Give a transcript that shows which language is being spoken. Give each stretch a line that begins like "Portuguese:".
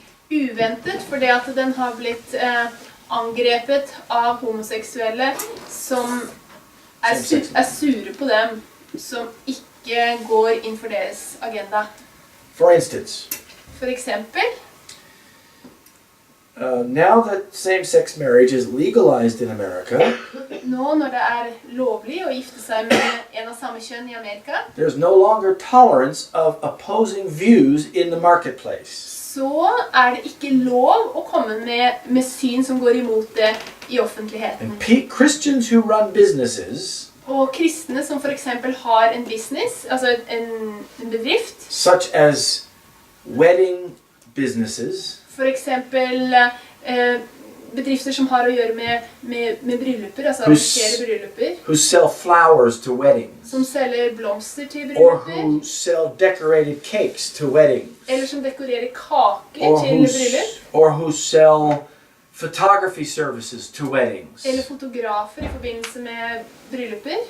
Norwegian: Uventet fordi at den har blitt angrepet av homoseksuelle som er sure på dem, som ikke går inn for deres agenda.
English: For instance,
Norwegian: For eksempel,
English: now that same-sex marriage is legalized in America,
Norwegian: Nå når det lovlig å gifte seg med en av samme kjønn I Amerika,
English: there's no longer tolerance of opposing views in the marketplace.
Norwegian: så det ikke lov å komme med syn som går imot det I offentligheten.
English: And Christians who run businesses,
Norwegian: Og kristne som for eksempel har en business, altså en bedrift,
English: such as wedding businesses,
Norwegian: for eksempel bedrifter som har å gjøre med brylluper, altså arrangere brylluper,
English: who sell flowers to weddings,
Norwegian: som selger blomster til
English: or
Norwegian: brylluper,
English: who sell decorated cakes to weddings,
Norwegian: eller som dekorerer kaker til bryllup,
English: or who sell photography services to weddings,
Norwegian: eller fotografer I forbindelse med brylluper,